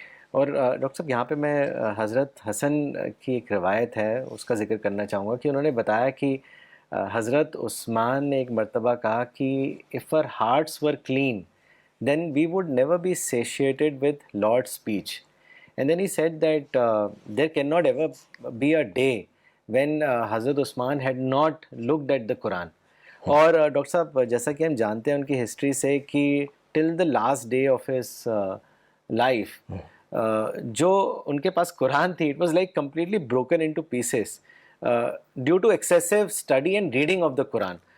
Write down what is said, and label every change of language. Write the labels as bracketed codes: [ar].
[ur] اور ڈاکٹر صاحب یہاں پہ میں حضرت حسن کی ایک روایت ہے اس کا ذکر کرنا چاہوں گا کہ انہوں نے بتایا کہ حضرت عثمان نے ایک مرتبہ کہا کہ [en] if our hearts were clean then we would never be satiated with Lord's speech. And then he said that there cannot ever be a day when Hazrat Usman had not looked at the Quran. [ur] اور doctor صاحب جیسا کہ ہم جانتے ہیں ان کی history سے کہ [en] till the last day of his life [ur] جو ان کے پاس قرآن تھی, [en] It was like completely broken into pieces due to excessive study and reading of the Quran.